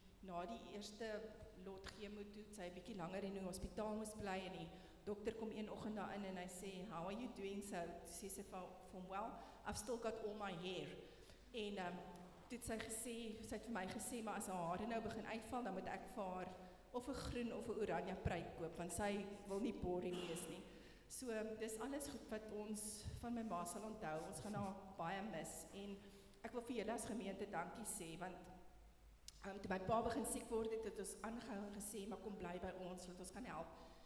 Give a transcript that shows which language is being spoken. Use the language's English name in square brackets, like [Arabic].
[Afrikaans] Na die eerste lot chemo toe, sy 'n bietjie langer in die hospitaal moes bly en die dokter kom een oggend daarin en hy sê, [English] how are you doing? So, [Afrikaans] sê sy vir hom, [English] well, I've still got all my hair. [Afrikaans] En toe het sy het vir my gesê, maar as haar hare nou begin uitval, dan moet ek vir haar of 'n groen of 'n oranje pruik koop, want sy wil nie boring wees nie. So, dis alles goed wat ons van my ma sal onthou. Ons gaan haar baie mis. En ek wil vir julle as gemeente dankie sê, want toe my pa begin siek word, het ons aangehou en gesê, maar kom bly by ons, want ons kan help.